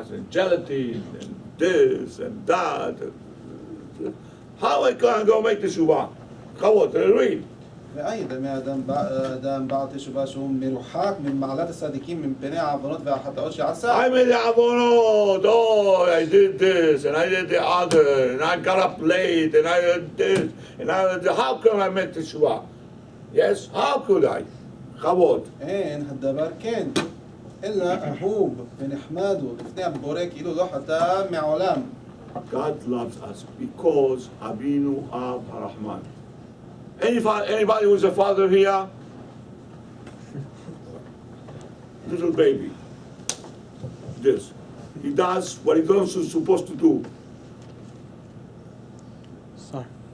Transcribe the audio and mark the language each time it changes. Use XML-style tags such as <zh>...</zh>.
<en>gelatin and this and that. How I can go make Teshuva? Chavod, read.</en> <he>ואיידה מאדם בעל תשובה שהוא מרוחק ממעלת הצדיקים מפני העוונות והחטאות שעשה.</he> <en>I made the avonot. Oh, I did this and I did the other and I got up late and I did this and how can I make Teshuva? Yes, how could I? Chavod.</en> <he>אין הדבר כן, אלא אהוב ונחמד הוא לפני הבורא כאילו לא חטא מעולם.</he> <en>God loves us because Avinu Av Harahman. Anybody who's a father here? Little baby. This. He does what he's supposed to do. Sorry.</en>